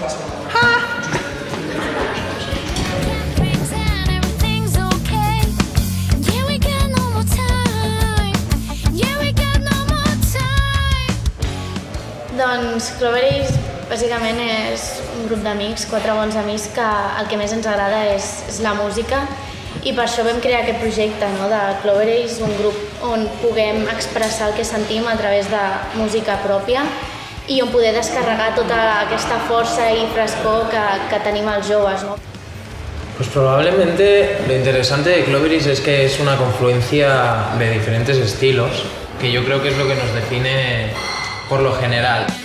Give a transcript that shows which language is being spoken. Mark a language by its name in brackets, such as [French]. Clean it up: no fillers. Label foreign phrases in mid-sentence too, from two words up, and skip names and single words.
[Catalan] Doncs Clover Ace bàsicament és un grup d'amics, 4 bons amics, que el que més ens agrada és la música i per això vam crear aquest projecte, no? De Clover Ace, un grup on puguem expressar el que sentim a través de música pròpia i on poder descarregar tota aquesta força y frescor que tenim els joves, ¿no? [Spanish] Pues probablemente lo interesante de Clover Ace es que es una confluencia de diferentes estilos, que yo creo que es lo que nos define por lo general.